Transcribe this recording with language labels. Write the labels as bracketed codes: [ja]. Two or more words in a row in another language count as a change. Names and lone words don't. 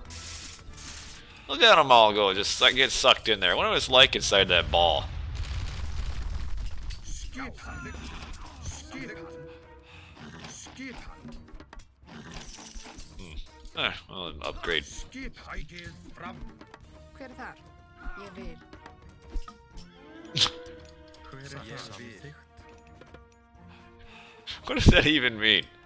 [en] Look at them all go, just like get sucked in there. I wonder what it's like inside that ball. Well, an upgrade. [is] Hver þar? Ég vil. [en] What does that even mean?